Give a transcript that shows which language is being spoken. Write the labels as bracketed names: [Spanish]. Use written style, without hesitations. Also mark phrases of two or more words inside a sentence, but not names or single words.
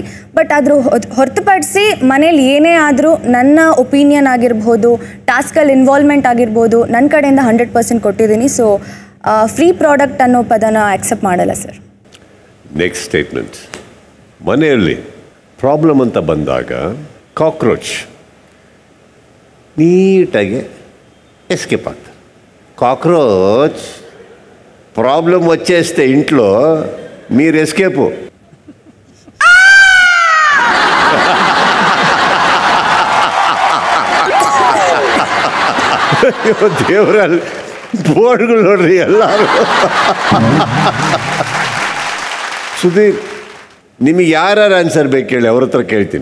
[Kannada] ಬಟ್ ಅದ್ರ ಹೊರತುಪಡಿಸಿ ಮನೇಲಿ ಏನೇ ಆದರೂ ನನ್ನ ಒಪಿನಿಯನ್ ಆಗಿರ್ಬೋದು, ಟಾಸ್ಕಲ್ಲಿ ಇನ್ವಾಲ್ವ್ಮೆಂಟ್ ಆಗಿರ್ಬೋದು, ನನ್ನ ಕಡೆಯಿಂದ 100% ಕೊಟ್ಟಿದ್ದೀನಿ. ಸೊ [English] free product [Kannada] ಅನ್ನೋ ಪದನ ಆಕ್ಸೆಪ್ಟ್ ಮಾಡಲ್ಲ ಸರ್. [English] next statement. [Kannada] ಮನೆಯಲ್ಲಿ ಪ್ರಾಬ್ಲಮ್ ಅಂತ ಬಂದಾಗ ಕಾಕ್ರೋಚ್ ನೀಟಾಗಿ [Telugu] ఎస్కేప్ అవుతారు. [English] cockroach problem [Telugu] వచ్చేస్తే ఇంట్లో మీరు ఎస్కేపు. [Kannada] ದೇವರಲ್ಲಿ ಬೋರ್ಡ್ಗಳು ನೋಡ್ರಿ ಎಲ್ಲರೂ. ಸುಧೀರ್, ನಿಮಗೆ ಯಾರ್ಯಾರು ಆನ್ಸರ್ ಬೇಕು ಹೇಳಿ, ಅವ್ರ ಹತ್ರ ಕೇಳ್ತೀನಿ.